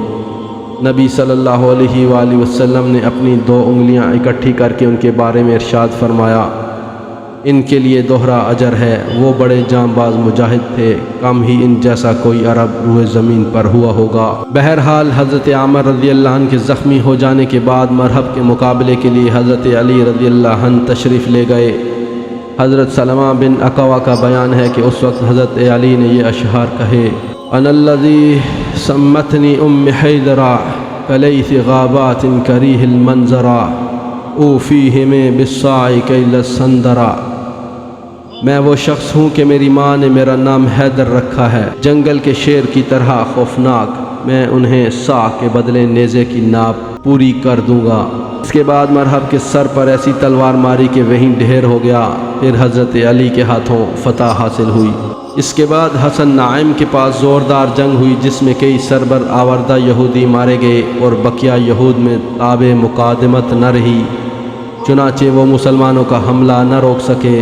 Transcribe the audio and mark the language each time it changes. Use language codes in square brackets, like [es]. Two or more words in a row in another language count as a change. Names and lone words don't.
[ur] نبی [ar] صلی اللہ علیہ وآلہ وسلم [ur] نے اپنی 2 انگلیاں اکٹھی کر کے ان کے بارے میں ارشاد فرمایا، ان کے لیے دوہرا اجر ہے، وہ بڑے جانباز مجاہد تھے، کم ہی ان جیسا کوئی عرب روئے زمین پر ہوا ہوگا۔ بہرحال حضرت عامر [ar] رضی اللہ عنہ [ur] کے زخمی ہو جانے کے بعد مرحب کے مقابلے کے لیے حضرت علی [ar] رضی اللہ عنہ [ur] تشریف لے گئے۔ حضرت سلمہ بن اکوع کا بیان ہے کہ اس وقت حضرت علی نے یہ اشعار کہے، [ar] انا الذی سمتنی ام حیدرا کلیث غابات کریہ المنظرا اوفیہم بالصاع کیل السندرا۔ [ur] میں وہ شخص ہوں کہ میری ماں نے میرا نام حیدر رکھا ہے، جنگل کے شیر کی طرح خوفناک، میں انہیں صاع کے بدلے نیزے کی ناپ پوری کر دوں گا۔ اس کے بعد مرحب کے سر پر ایسی تلوار ماری کہ وہیں ڈھیر ہو گیا۔ پھر حضرت علی کے ہاتھوں فتح حاصل ہوئی۔ اس کے بعد حسن نعیم کے پاس زوردار جنگ ہوئی جس میں کئی سربر آوردہ یہودی مارے گئے اور بقیہ یہود میں تاب مقادمت نہ رہی، چنانچہ وہ مسلمانوں کا حملہ نہ روک سکے۔